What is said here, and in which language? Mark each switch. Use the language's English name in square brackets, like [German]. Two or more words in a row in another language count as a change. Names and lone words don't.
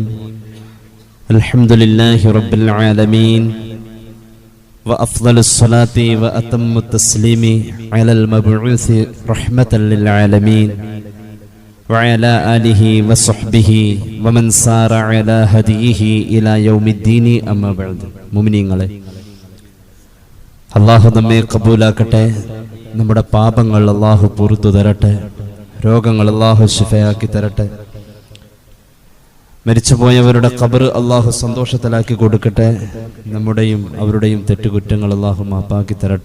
[Arabic] الحمد لله رب العالمين وأفضل الصلاة وأتم التسليم على المبعوث رحمة للعالمين وعلى آله وصحبه ومن سار على هديه إلى يوم الدين. أما بعد. [Malayalam] മുഅ്മിനീങ്ങളെ, അള്ളാഹു നമ്മെ കബൂലാക്കട്ടെ. നമ്മുടെ പാപങ്ങൾ അള്ളാഹു പുറത്തു തരട്ടെ. രോഗങ്ങൾ അള്ളാഹു ശിഫയാക്കി തരട്ടെ. മരിച്ചുപോയവരുടെ ഖബർ അള്ളാഹു സന്തോഷത്തിലാക്കി കൊടുക്കട്ടെ. നമ്മുടെയും അവരുടെയും തെറ്റുകുറ്റങ്ങൾ അള്ളാഹു മാപ്പാക്കി തരട്ടെ.